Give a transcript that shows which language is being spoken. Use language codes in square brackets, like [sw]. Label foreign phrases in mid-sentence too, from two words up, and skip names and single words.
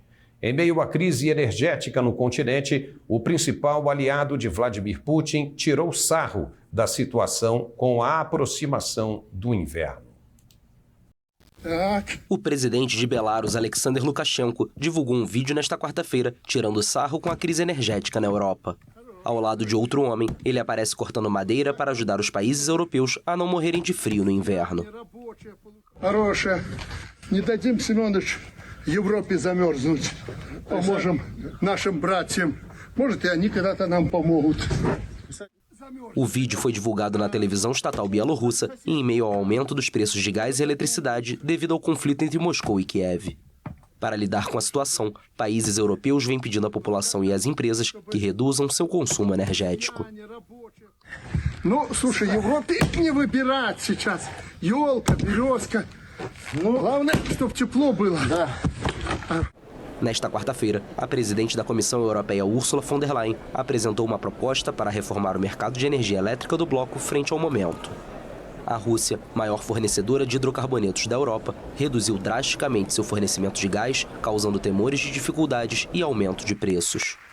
[pt] Em meio à crise energética no continente, o principal aliado de Vladimir Putin tirou sarro da situação com a aproximação do inverno. O presidente de Belarus, Alexander Lukashenko, divulgou um vídeo nesta quarta-feira, tirando sarro com a crise energética na Europa. Ao lado de outro homem, ele aparece cortando madeira para ajudar os países europeus a não morrerem de frio no inverno. [ru] Европе замерзнуть. Поможем нашим братьям. Может, и они когда-то нам помогут. [pt] O vídeo foi divulgado na televisão estatal bielorrussa em meio ao aumento dos preços de gás e eletricidade devido ao conflito entre Moscou e Kiev. Para lidar com a situação, países europeus vêm pedindo à população e às empresas que reduzam seu consumo energético. [ru] Ну, слушай, Европе не выбирать сейчас. Ёлка, березка. Главное, чтобы тепло было. [pt] Nesta quarta-feira, a presidente da Comissão Europeia, Ursula von der Leyen, apresentou uma proposta para reformar o mercado de energia elétrica do bloco frente ao momento. A Rússia, maior fornecedora de hidrocarbonetos da Europa, reduziu drasticamente seu fornecimento de gás, causando temores de dificuldades e aumento de preços.